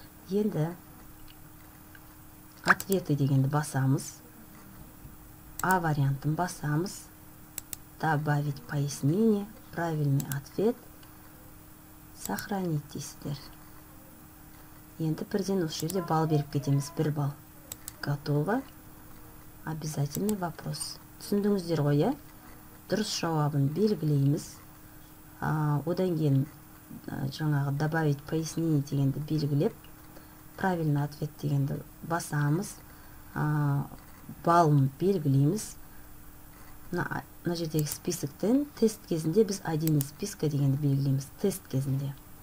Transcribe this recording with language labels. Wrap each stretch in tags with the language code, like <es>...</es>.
<kk>Енді ответы дегенді басамыз. А вариантын басамыз.</kk> <ru>Добавить пояснение, правильный ответ, сохранить</ru> <kk>дейсіздер. Енді 1-ден осы жерде балл беріп кетеміз, 1 балл.</kk> <ru>Готово. Обязательный вопрос.</ru> <kk>Түсіндіңіздер ғой, иә? Дұрыс жауабын белгілейміз. Одан кейін жаңағы добавить пояснение дегенді белгілеп, правильный ответ дегенді басамыз. Балын белгілейміз. Мына жердегі списоктен тест кезінде біз один из списка дегенді белгілейміз. Тест кезінде.</kk>